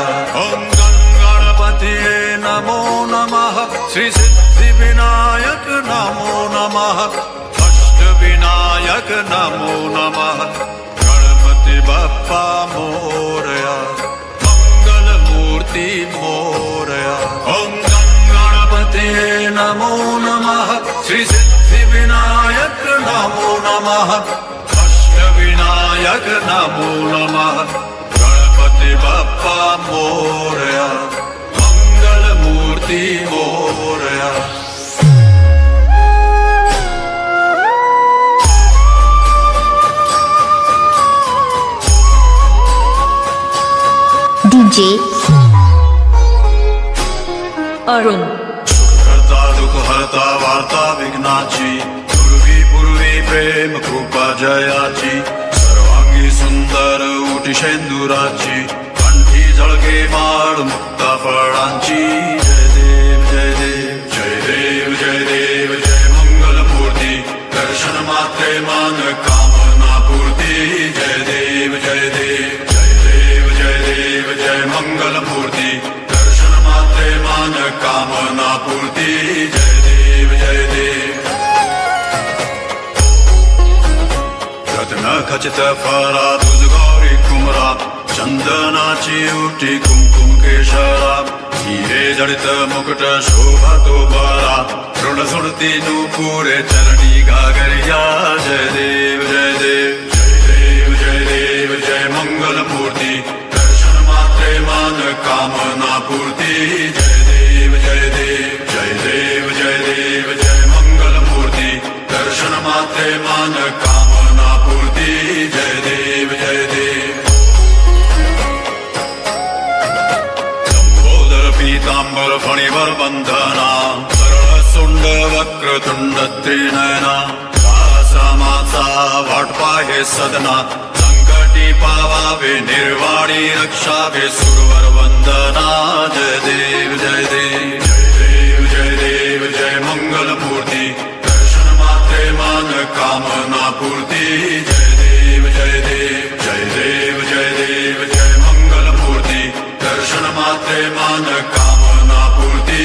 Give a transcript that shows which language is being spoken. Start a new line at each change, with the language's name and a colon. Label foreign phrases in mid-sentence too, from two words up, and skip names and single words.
Sanskrit: ओम गणपतये नमो नमः, श्री सिद्धिविनायक नमो नमः, अष्टविनायक नमो नमः,
Marathi: गणपति बप्पा मोरया, मंगल मूर्ति मोरया।
Sanskrit: ओम गणपतये नमो नमः, श्री सिद्धिविनायक नमो नमः, अष्टविनायक नमो नमः,
Marathi: गणपति बप्पा मोरया, मंगल मूर्ति मोरया। DJ अरुण। करता दुख हरता वार्ता विघ्नाची, पूर्वी प्रेम कृपा जयाची, सर्वांगी सुंदर उटी शेंदुराची, कंठी झळके माळ मुक्ता फळांची। जय देव जय देव जय देव जय देव जय मंगल मूर्ती, दर्शन मात्रे मान कामना पूर्ती। जय देव जय देव जय देव जय देव जय मंगल मूर्ती, दर्शन मात्रे मान कामना पूर्ती। जय देव जय देव। रत्न खचित फरा तुझ गौरी कुमरा, चंदनाची उटी कुमकुम केशरा, हिरे जडित मुकुट शोभा तो बरा, ऋण सुरती नूपुरे चरणी घागरिया। जय देव जय देव जय देव जय देव जय मंगल मूर्ति, दर्शन मात्रे मान कामना पूर्ति। जय देव जय देव जय देव जय देव जय मंगल मूर्ति, दर्शन मात्रे मान कामना पूर्ति। जय देव जय देव। लंबोदर पीतांबर फणिवर बंधना, सरळ सुंड वक्रतुंड त्रिनयना, माचा वाट पाहे सदना, संकटी पावावे निर्वाणी रक्षावे सुरवर वंदना। जय देव जय देव जय देव जय देव जय मंगल मूर्ति, दर्शन मात्रे मान कामना पूर्ति। जय देव जय देव जय देव जय देव जय मंगल मूर्ति, दर्शन मात्रे मान कामना पूर्ति।